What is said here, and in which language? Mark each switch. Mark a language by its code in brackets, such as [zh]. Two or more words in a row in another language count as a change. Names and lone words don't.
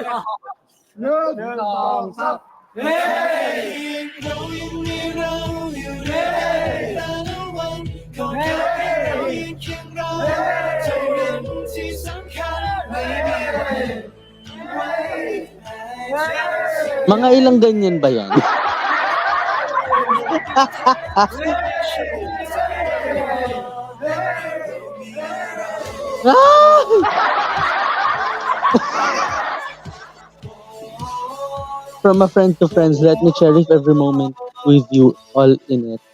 [th] หนึ่ง 1 2 3 เฮ้ยเรายังมีเราอยู่ในแต่ละวันขอยืนเคียงเราเท่านั้นที่สำคัญไม่มีวันไว้ [tl] Mga ilang ganyan ba yan? [en] From a friend to friends, let me cherish every moment with you, all in it.